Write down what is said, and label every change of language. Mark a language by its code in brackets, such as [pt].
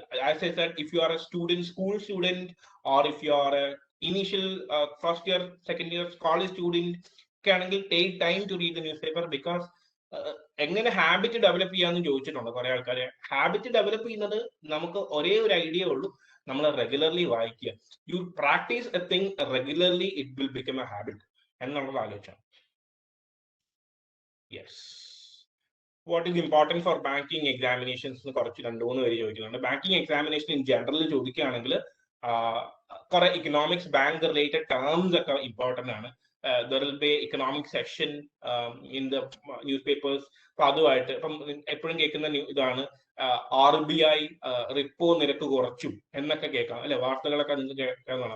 [en] As I said, if you are a student, school student, or if you are a initial first year, second year college student, can take time to read the newspaper, because [ml] എങ്ങനെ habit develop ചെയ്യാന്ന് ചോദിച്ചിട്ടുണ്ട് കുറെ ആൾക്കാരെ. Habit develop ചെയ്യുന്നത് നമുക്ക് ഒരേ ഒരു idea ഉള്ളൂ, നമ്മൾ റെഗുലർലി വായിക്കുക. [en] you practice a thing regularly, it will become a habit [ml] എന്നുള്ളത് ആലോചിച്ചാണ്. [en] yes, what is important for banking examinations [ml] കുറച്ച് 2-3 പേര് ചോദിക്കുന്നുണ്ട്. ബാങ്കിങ് എക്സാമിനേഷൻ ഇൻ ജനറൽ ചോദിക്കുകയാണെങ്കിൽ കുറെ ഇക്കണോമിക്സ്, ബാങ്ക് റിലേറ്റഡ് ടേംസ് ഒക്കെ ഇമ്പോർട്ടൻ്റ് ആണ്. [en] there will be economic section in the newspapers. [ml] അപ്പൊ അതുമായിട്ട് ഇപ്പം എപ്പോഴും കേൾക്കുന്ന ഇതാണ് RBI റിപ്പോ നിരക്ക് കുറച്ചു എന്നൊക്കെ കേൾക്കാം അല്ലെ, വാർത്തകളൊക്കെ നിങ്ങൾക്ക് കേൾക്കാവുന്നതാണ്.